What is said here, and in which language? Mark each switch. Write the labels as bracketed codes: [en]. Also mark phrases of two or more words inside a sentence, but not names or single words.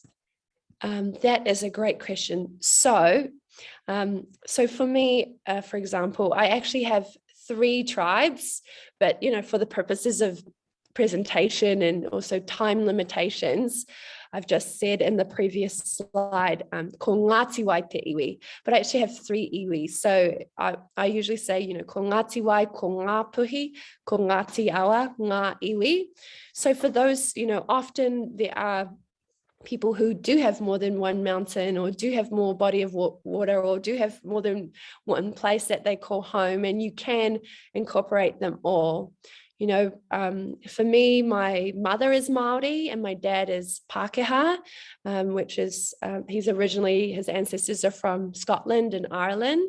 [en] That is a great question. So for me, for example, I actually have 3 tribes, but for the purposes of presentation and also time limitations, I've just said in the previous slide, [mi] ko Ngāti Wai te iwi, [en] but I actually have 3 iwi. So I usually say, [mi] ko Ngāti Wai, ko ngā puhi, ko Ngāti Awa, ngā iwi. [en] So for those, often there are people who do have more than one mountain, or do have more body of water, or do have more than one place that they call home, and you can incorporate them all. For me, my mother is Māori and my dad is Pākehā, which is, his ancestors are from Scotland and Ireland.